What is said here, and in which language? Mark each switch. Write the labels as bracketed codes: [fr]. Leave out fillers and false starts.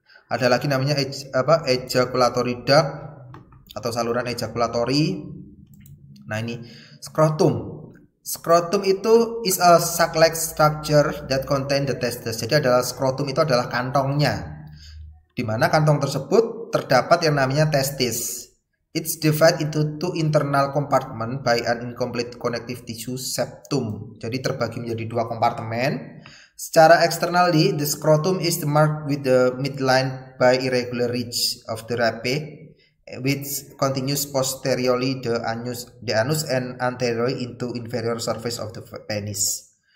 [id] Ada lagi namanya ejaculatory duct atau saluran ejakulatori. Nah, ini skrotum. Skrotum itu [en] is a sac-like structure that contain the testes. [id] Jadi skrotum itu adalah kantongnya, di mana kantong tersebut terdapat yang namanya testis. [en] It's divided into two internal compartment by an incomplete connective tissue septum. [id] Jadi terbagi menjadi dua kompartemen. [en] Secara externally, the scrotum is marked with the midline by irregular ridge of the rape, which continues posteriorly the anus and anteriorly into inferior surface of the penis.